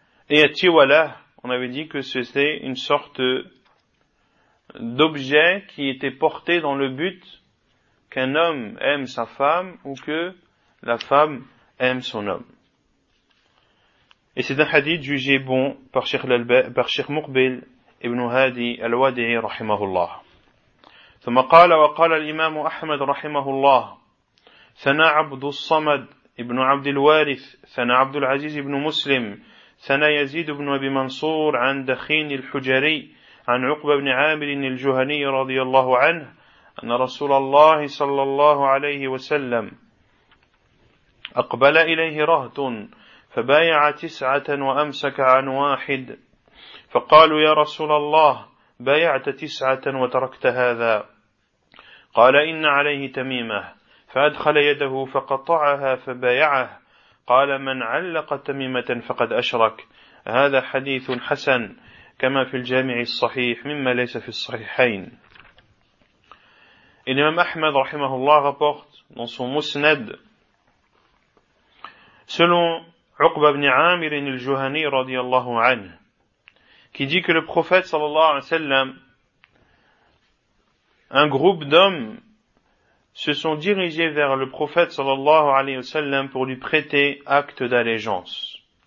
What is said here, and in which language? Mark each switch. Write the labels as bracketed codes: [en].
[fr] Et à Tiwala, on avait dit que c'était une sorte d'objet qui était porté dans le but qu'un homme aime sa femme ou que la femme aime son homme. Et c'est un hadith jugé bon par Cheikh Muqbil ibn Hadi al-Wadi'i rahimahullah. [ar] ثم قال وقال الإمام أحمد رحمه الله ثنى عبد الصمد ابن عبد الوارث ثنى عبد العزيز ابن مسلم ثنى يزيد بن أبي منصور عن دخين الحجري عن عقبة بن عامر الجهني رضي الله عنه أن رسول الله صلى الله عليه وسلم أقبل إليه رهط فبايع تسعة وأمسك عن واحد فقالوا يا رسول الله بايعت تسعة وتركت هذا قال إن عليه تميمة فأدخل يده فقطعها فبايعه قال من علق تميمة فقد أشرك هذا حديث حسن كما في الجامع الصحيح مما ليس في الصحيحين. [fr] الإمام أحمد رحمه الله rapporte dans son musnad selon Uqba ibn Amir al-Juhani radiyallahu anhu, qui dit que le prophète sallallahu alayhi wa sallam, un groupe d'hommes se sont dirigés vers le prophète sallallahu alayhi wa sallam pour lui prêter acte d'allégeance.